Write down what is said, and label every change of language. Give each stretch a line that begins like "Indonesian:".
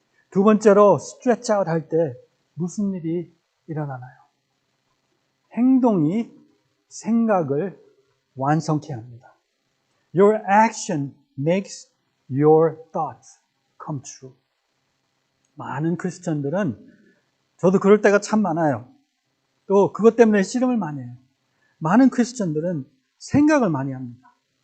Korean: 두 번째로 스트레치 아웃 할 때 무슨 일이 일어나나요? 행동이 생각을 완성케 합니다.
English: Your action makes your thoughts come true.
Korean: 많은 크리스천들은, 저도 그럴 때가 참 많아요. 또 그것 때문에 씨름을 많이 해요. 많은 크리스천들은 생각을 많이 합니다.